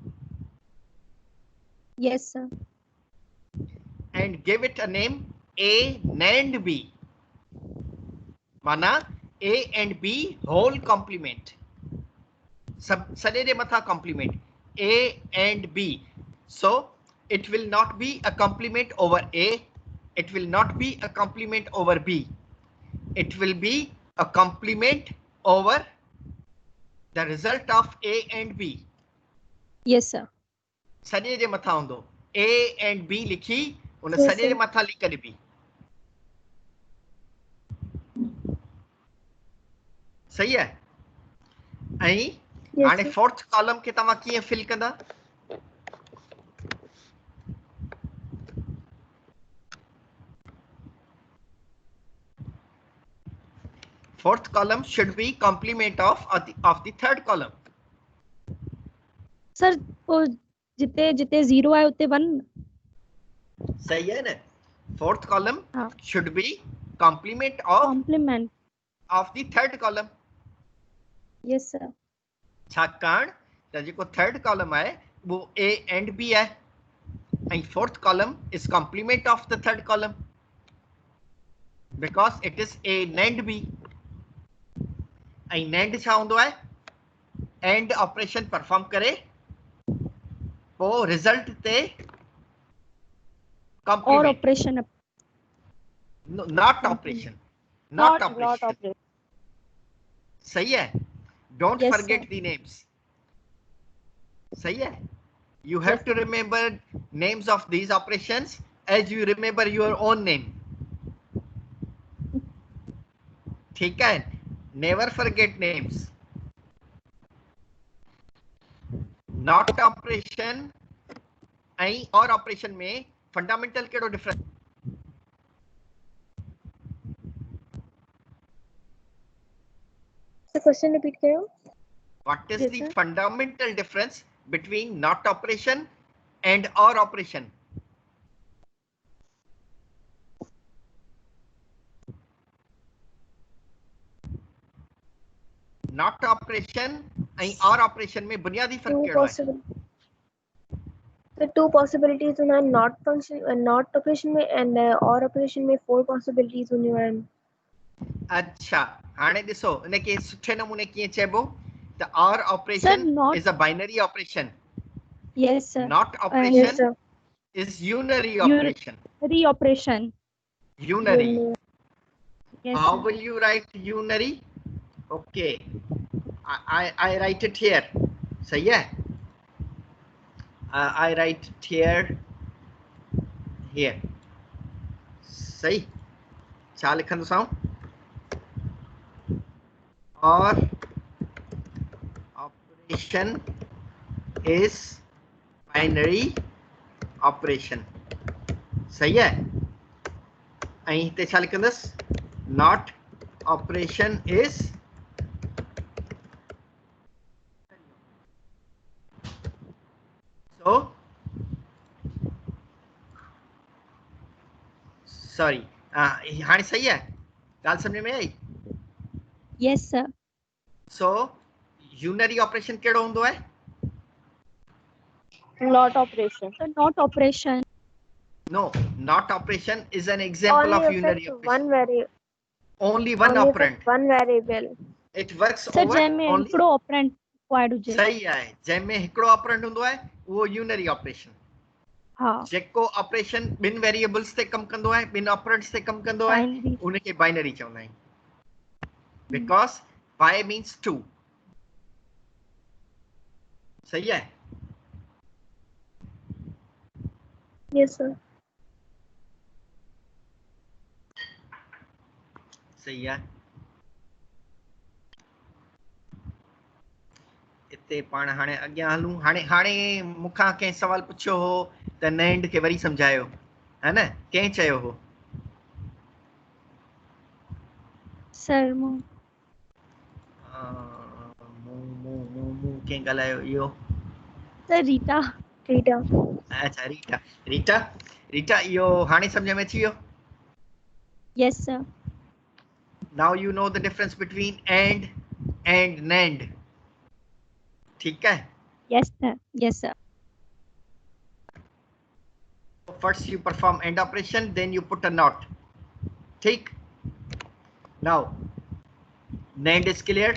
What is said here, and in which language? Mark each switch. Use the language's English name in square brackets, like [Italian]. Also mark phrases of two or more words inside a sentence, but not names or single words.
[English] yes sir and give it a name A and B. माना A and B whole complement. [Sindhi] सब सॼे जे मथां [English] complement A and B. So it will not be a complement over A. It will not be a complement over B. It will be a complement over the result of A and B. yes sir [Sindhi] सॼे जे मथां हूंदो [English] A and B [Sindhi] लिखी उन [English] Yes, [Sindhi] सॼे जे [English] sir. [Sindhi] मथां लिख ॾिबी। [Hindi] सही है? [Sindhi] ऐं [English] Yes, [Sindhi] हाणे [English] sir. [Sindhi] फोर्थ कॉलम खे तव्हां कीअं फिल कंदा? [English] Fourth column should be complement of the third column. [Sindhi] सर वो जिते जिते 0 है उते 1 [Hindi] सही है ना? [English] Fourth column [Hindi] हाँ [English] should be complement complement of the third column. yes sir [Sindhi] छाकाणि त जेको [English] third column [Sindhi] आहे वो [English] A and B [Sindhi] आहे ऐं [English] fourth column is complement of the third column because it is A and B. [Sindhi] ऐं NAND छा हूंदो आहे? [English] AND operation perform [Sindhi] करे पोइ रिजल्ट ते [Hindi] और [English] complement. operation No, not operation. Not operation. [Hindi] सही है? [English] Don't Yes, forget sir. the names. [Hindi] सही है? [English] You have Yes, to remember names of these operations as you remember your own name. [Hindi] ठीक है? [English] Never forget names. Not operation ऐं or operation में fundamental कहिड़ो difference? The question repeat कयो। What is Yes, the sir. fundamental difference between not operation and or operation? Not operation and or operation [Hindi] में बुनियादी फर्क [English] Two [Hindi] क्या है? [English] possible. The two possibilities [Sindhi] हुन आहिनि [English] not function not operation में and or operation में 4 possibilities [Sindhi] हुनियूं आहिनि। अच्छा हाणे ॾिसो इनखे सुठे नमूने कीअं चइबो त or [English] Sir, operation not is a binary operation. yes sir Not Yes, operation sir. is unary Unary. operation. reoperation Unary. yes How sir will you write unary? Okay, I write it here. [Hindi] सही है? [English] I write it here. [Sindhi] सही? छा लिखंदोसांव? [English] Or operation is binary operation. [Hindi] सही है? [Sindhi] ऐं हिते छा लिखंदुसि? [English] Not operation is so sorry. [Sindhi] हाणे सही है? ॻाल्हि सम्झ में आई? [English] yes sir So unary operation [Sindhi] कहिड़ो हूंदो आहे? [English] Not operation. so not operation No, not operation is an example Only of unary affect operation. only One affect operand. one variable. It works सर over [Sindhi] जंहिंमें [English] only. [Sindhi] हिकिड़ो [English] operand required [Sindhi] हुजे. सही आहे, जंहिंमें हिकिड़ो ऑपरेंड हूंदो आहे उहो यूनरी ऑपरेशन. हा. जेको ऑपरेशन ॿिनि वेरिएबल्स ते कमु कंदो आहे, ॿिनि ऑपरेंड्स ते कमु कंदो आहे, बाइनरी. उनखे बाइनरी चवंदा आहियूं. [English] Because by means 2. [Hindi] सही है. [English] Yes, sir. [Hindi] सही है. [Sindhi] इते पाण हाणे अॻियां हलूं. हाणे मूंखां कंहिं सवाल पुछियो हो त नैंड खे वरी सम्झायो, है न? कंहिं चयो हो? सर मूं कंहिं ॻाल्हायो इहो? सर रीटा. अच्छा, रीटा इहो हाणे सम्झ में अची वियो? [English] Yes sir. Now you know the difference between and NAND. [Hindi] ठीक है? [English] Yes sir. Yes sir. First you perform AND operation, then you put a NOT. ठीक? Now NAND is clear.